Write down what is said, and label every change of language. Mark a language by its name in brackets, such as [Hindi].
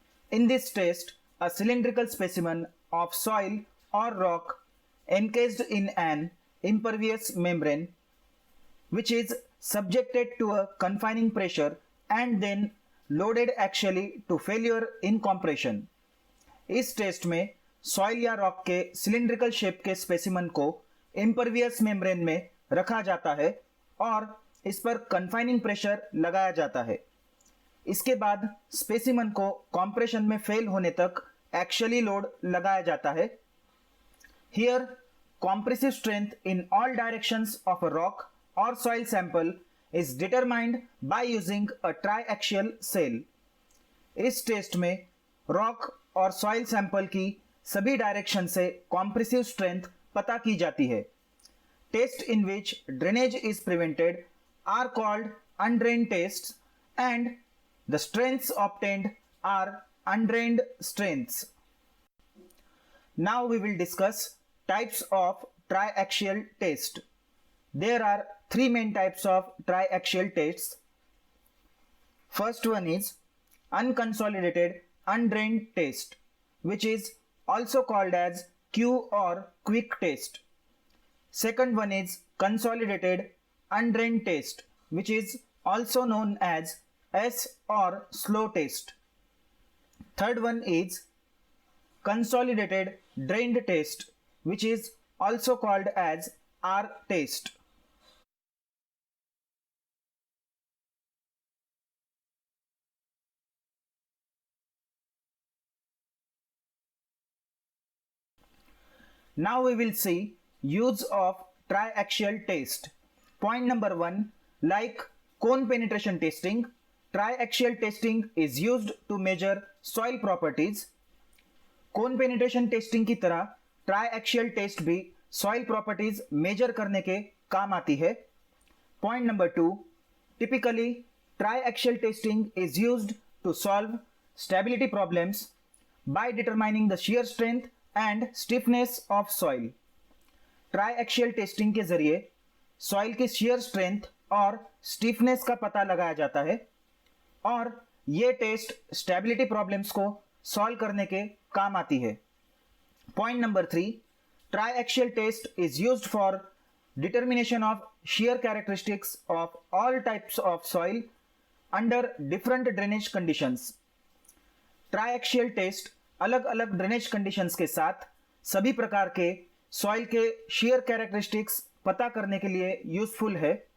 [English] In this test, a cylindrical specimen of soil or rock encased in an impervious membrane, which is subjected to a confining pressure and then loaded axially to failure in compression. [Hindi] इस test में soil या rock के cylindrical shape के specimen को impervious membrane में रखा जाता है और इस पर कन्फाइनिंग प्रेशर लगाया जाता है। इसके बाद स्पेसिमन को कॉम्प्रेशन में फेल होने तक एक्चुअली लोड लगाया जाता है। [English] Here compressive strength in all directions of a rock or soil sample is determined by using a triaxial sail. [Hindi] इस टेस्ट में रॉक और सॉइल सैंपल की सभी डायरेक्शन से कॉम्प्रेसिव स्ट्रेंथ पता की जाती है। [English] Test in which drainage is prevented are called undrained test and the strengths obtained are undrained strengths. Now we will discuss types of triaxial test. There are three main types of triaxial tests. First one is unconsolidated undrained test, which is also called as Q or quick test. Second one is consolidated undrained test, which is also known as S or slow test. Third one is consolidated drained test, which is also called as R test. Now we will see use of triaxial test. Point number 1, like cone penetration testing, triaxial testing is used to measure soil properties. [Hindi] Cone penetration testing की तरह ट्राइएक्शियल test भी soil properties major करने के काम आती है। [English] Point number 2, typically triaxial testing is used to solve stability problems by determining the shear strength and stiffness of soil. [Hindi] ट्राइएक्शियल testing के जरिए सॉइल की शियर स्ट्रेंथ और स्टिफनेस का पता लगाया जाता है और ये टेस्ट स्टेबिलिटी प्रॉब्लम्स को सॉल्व करने के काम आती है। [English] Point number 3, triaxial test is used for determination of shear characteristics of all types of soil under different drainage conditions. [Hindi] Triaxial test अलग अलग ड्रेनेज कंडीशंस के साथ सभी प्रकार के सॉइल के shear characteristics पता करने के लिए यूजफुल है।